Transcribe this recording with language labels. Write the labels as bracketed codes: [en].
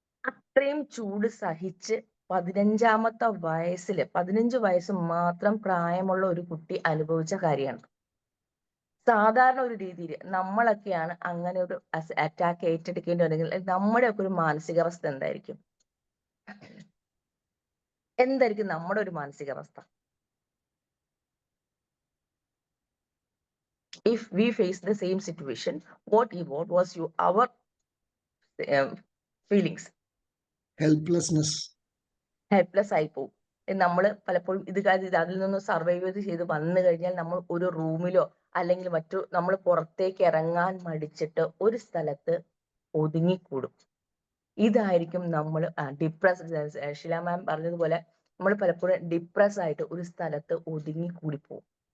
[ml] അത്രയും ചൂട് സഹിച്ച് 15ാമത്തെ വയസ്സിൽ 15 വയസ്സ് മാത്രം പ്രായമുള്ള ഒരു കുട്ടി അനുഭവിച്ച കാര്യമാണ്. സാധാരണ ഒരു രീതിയിൽ നമ്മളൊക്കെയാണ് അങ്ങനെ ഒരു അറ്റാക്ക് ഏറ്റെടുക്കേണ്ടി വന്നെങ്കിൽ നമ്മുടെയൊക്കെ ഒരു മാനസികാവസ്ഥ എന്തായിരിക്കും നമ്മുടെ ഒരു മാനസികാവസ്ഥ? [en] If we face the same situation, what was our feelings? [ml] Helpless ആയി പോകും. നമ്മൾ പലപ്പോഴും അതിൽ നിന്ന് സർവൈവ് ചെയ്ത് വന്നു കഴിഞ്ഞാൽ നമ്മൾ ഒരു റൂമിലോ അല്ലെങ്കിൽ നമ്മൾ പുറത്തേക്ക് ഇറങ്ങാൻ മടിച്ചിട്ട് ഒരു സ്ഥലത്ത് ഒതുങ്ങിക്കൂടും. ഇതായിരിക്കും നമ്മൾ ഡിപ്രസ്. ഷില മാം പറഞ്ഞതുപോലെ നമ്മൾ പലപ്പോഴും ഡിപ്രസ് ആയിട്ട് ഒരു സ്ഥലത്ത് ഒതുങ്ങിക്കൂടിപ്പോവും.